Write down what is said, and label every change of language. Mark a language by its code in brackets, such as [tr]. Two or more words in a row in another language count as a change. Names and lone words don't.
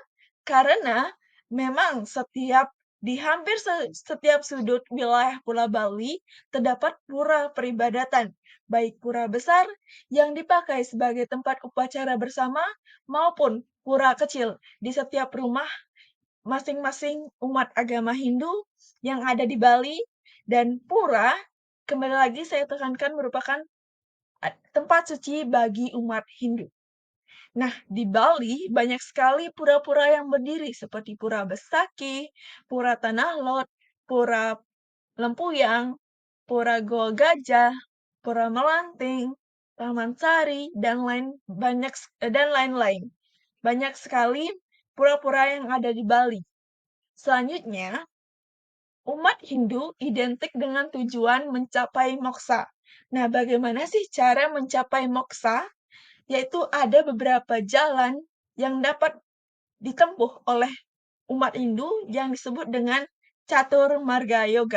[id] Karena memang di hampir setiap sudut wilayah Pulau Bali terdapat pura peribadatan, baik pura besar yang dipakai sebagai tempat upacara bersama maupun pura kecil di setiap rumah masing-masing umat agama Hindu yang ada di Bali, dan pura, kembali lagi saya tekankan merupakan tempat suci bagi umat Hindu. Nah, di Bali banyak sekali pura-pura yang berdiri seperti Pura Besaki, Pura Tanah Lot, Pura Lempuyang, Pura Goa Gajah, Pura Melanting, Taman Sari, dan lain-lain. Banyak sekali pura-pura yang ada di Bali. Selanjutnya, umat Hindu identik dengan tujuan mencapai moksa. Nah, bagaimana sih cara mencapai moksa? Yaitu ada beberapa jalan yang dapat ditempuh oleh umat Hindu yang disebut dengan Catur Marga Yoga.